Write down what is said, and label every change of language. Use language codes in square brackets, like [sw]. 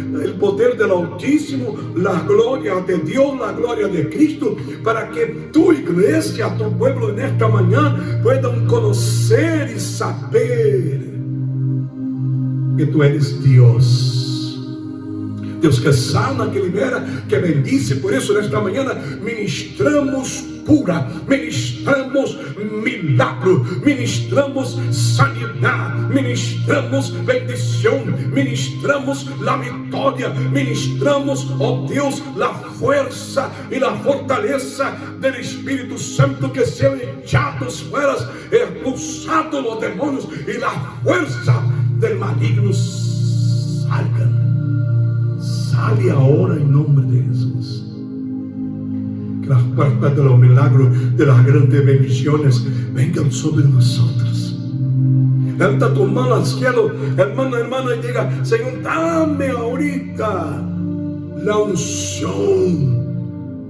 [es] el poder del Altísimo, la gloria de Dios, la gloria de Cristo, para que tu iglesia, tu pueblo en esta mañana puedan conocer y saber que tú eres Dios. Deus que sana, que libera, que bendice. [pt] Por isso, nesta manhã, ministramos cura, ministramos milagro, ministramos sanidade, ministramos bendição, ministramos a vitória, ministramos, ó Deus, a força e a fortaleza do Espírito Santo, que sejam echados fora, expulsados os demônios, e a força do maligno salga. [es] Sale ahora en nombre de Jesús. Que las puertas de los milagros, de las grandes bendiciones vengan sobre nosotros. Levanta tu mano al cielo, hermano, hermana, y diga: Señor, dame ahorita la unción.